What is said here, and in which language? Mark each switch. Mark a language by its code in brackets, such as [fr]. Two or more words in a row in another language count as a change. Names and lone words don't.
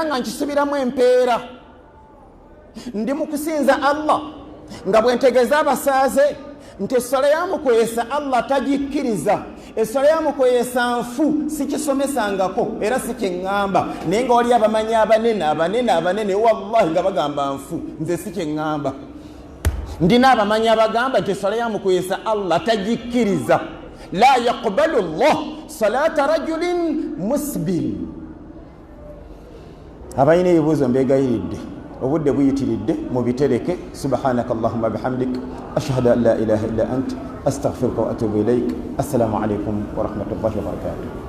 [lg] nga nkisubiramu empeera ndi mu kusinza Allah nga bwe ntegeeza abasaaze nti essala yamukwesa Allah tagikkiriza essala yamukwesa nfu sikisomesangako era sikyeŋŋamba naye nga wali abamanyi abanene wallahi nga bagamba nfu nze sikyeŋŋamba ndina abamanyi abagamba nti eswala ya mukuyesa Allah tagikkiriza. [ar] لا يقبل الله صلاة رجل مسبل. [lg] Abayina ebibuuzo mbegayiridde, obudde buyitiridde, mubitereke. [ar] سبحانك اللهم وبحمدك أشهد أن لا إله إلا أنت أستغفرك وأتوب إليك. السلام عليكم ورحمة الله وبركاته.